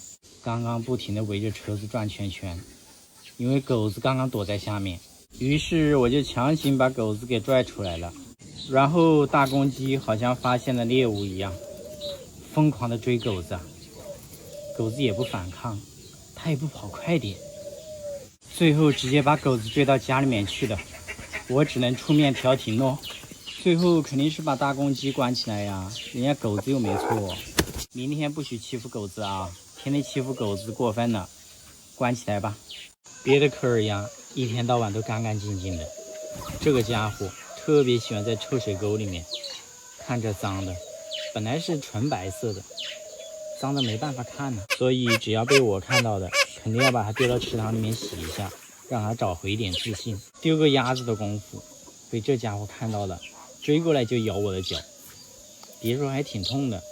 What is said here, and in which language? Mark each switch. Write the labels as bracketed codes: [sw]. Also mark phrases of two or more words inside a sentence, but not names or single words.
[zh] 剛剛不停地圍着車子轉圈圈，因為狗子剛剛躲在下面，於是我就強行把狗子給拽出来了。然後大公雞好像發現了獵物一樣，瘋狂地追狗子。狗子也不反抗，它也不跑快點，最後直接把狗子追到家裡面去了。我只能出面調停咯。最後肯定是把大公雞關起來呀，人家狗子又沒錯。明天不許欺負狗子啊，天天欺負狗子過分了，關起來吧。別的科爾鴨一天到晚都乾乾淨淨的，這個家伙特別喜歡在臭水溝裡面，看着髒的，本來是純白色的，髒的沒辦法看呢，所以只要被我看到的，肯定要把它丢到池塘裡面洗一下，讓它找回一點自信。丟個鴨子的功夫，被這家伙看到了，追過來就咬我的腳，別說還挺痛的。